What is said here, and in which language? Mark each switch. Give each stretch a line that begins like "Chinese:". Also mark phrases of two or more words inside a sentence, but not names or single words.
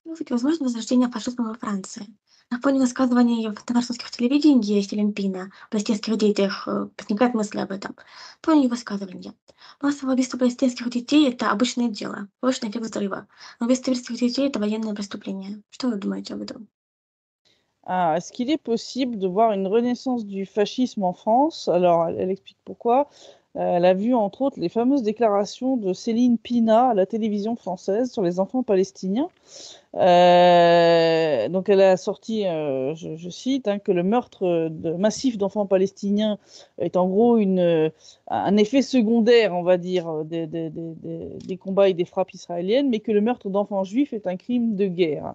Russian: Ну, ведь возможно возрождение фашизма во Франции. На фоне высказываний в на французских телевидении Селин Пина о палестинских детях возникает мысль об этом. Помню высказывание. Массовое убийство палестинских детей – это обычное дело, побочный эффект взрыва. Но убийство еврейских детей – это военное преступление. Что вы думаете об этом?
French: Est-ce qu'il est possible de voir une renaissance du fascisme en France? Alors, elle explique pourquoi. Elle a vu, entre autres, les fameuses déclarations de Céline Pina à la télévision française sur les enfants palestiniens. Donc, elle a sorti, je cite, hein, que le meurtre massif d'enfants palestiniens est en gros un effet secondaire, on va dire, des combats et des frappes israéliennes, mais que le meurtre d'enfants juifs est un crime de guerre.